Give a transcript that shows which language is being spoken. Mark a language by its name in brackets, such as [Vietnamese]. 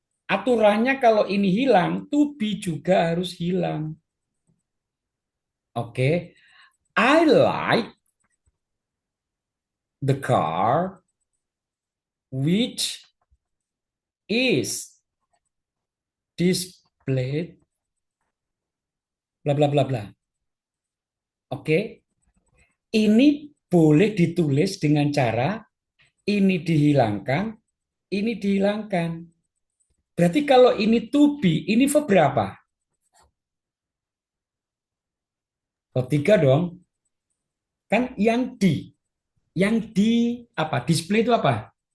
[Indonesian] Aturannya kalau ini hilang, to be juga harus hilang. Oke. [English] I like the car which is displayed bla bla bla bla. [Indonesian] Oke. Ini boleh ditulis dengan cara ini dihilangkan, ini dihilangkan. Berarti kalau ini to be, ini verb berapa? Verb 3 dong. Kan yang di apa? Display itu apa?